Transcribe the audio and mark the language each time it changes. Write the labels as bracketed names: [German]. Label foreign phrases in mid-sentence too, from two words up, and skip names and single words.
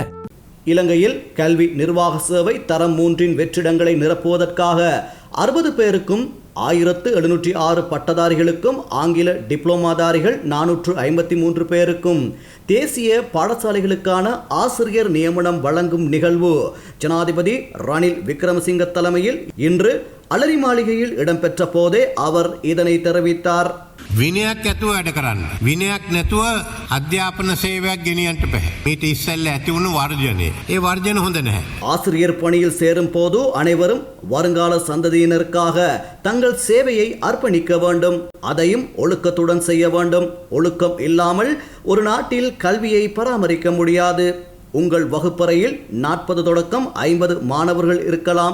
[Tamil] இலங்கையில் கல்வி நிர்வாக சேவை தரம் 3 வெற்றிடங்களை நிரப்புவதற்காக 60 பேருக்கும் 1706 பட்டதாரிகளுக்கும் ஆங்கில டிப்ளோமாதாரிகள் 453 பேருக்கும் தேசிய பாடசாலைகளுக்கான ஆசிரியர் நியமனம் வழங்கும் நிகழ்வு ஜனாதிபதி ரணில் விக்ரமசிங்க தலைமையில் இன்று அலரி மாளிகையில் இடம்பெற்ற போதே அவர் இதனை தெரிவித்தார். [Sinhala] විනයක් ඇතුව වැඩ කරන්න. විනයක් නැතුව අධ්‍යාපන සේවයක් ගෙනියන්නට බෑ. මේට ඉස්සෙල්ල ඇති වුණු වර්ජනය. ඒ වර්ජන හොඳ නැහැ. [Tamil] ஆசிரியர் பணியில் சேரும் போது அனைவரும் வருங்கால சந்ததியினருக்காக தங்கள் சேவையை அர்ப்பணிக்க வேண்டும். அதையும் ஒழுக்கத்துடன் செய்ய வேண்டும். ஒழுக்கம் இல்லாமல் ஒரு நாட்டில் கல்வியை பராமரிக்க முடியாது. உங்கள் வகுப்பறையில் 40 தொடக்கம் 50 மாணவர்கள் இருக்கலாம்.